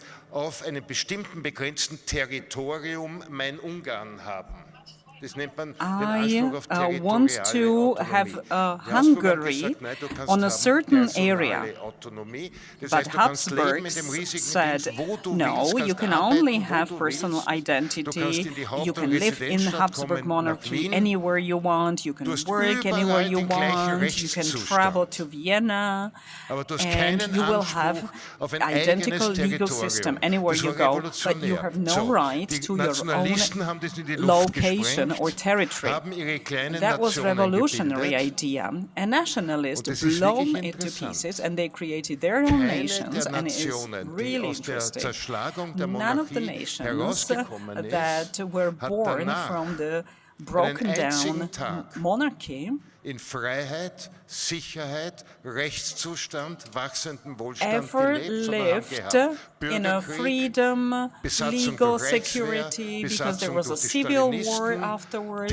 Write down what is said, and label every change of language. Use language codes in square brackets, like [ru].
[de] auf einem bestimmten begrenzten Territorium mein Ungarn haben. [en] I want to have Hungary on a certain area. But Habsburgs said, no, you can only have personal identity, you can live in the Habsburg monarchy anywhere you want, you can work anywhere you want, you can travel to Vienna, and you will have identical legal system anywhere you go, but you have no right to your own location or territory. That was a revolutionary idea. And nationalists blown it to pieces, and they created their own nations, and it is really interesting. None of the nations that were born from the broken down monarchy [de] in Freiheit, Sicherheit, Rechtszustand, wachsendem Wohlstand [en] ever [de] gelebt [en] lived in a freedom, legal security, because there was a civil war afterwards,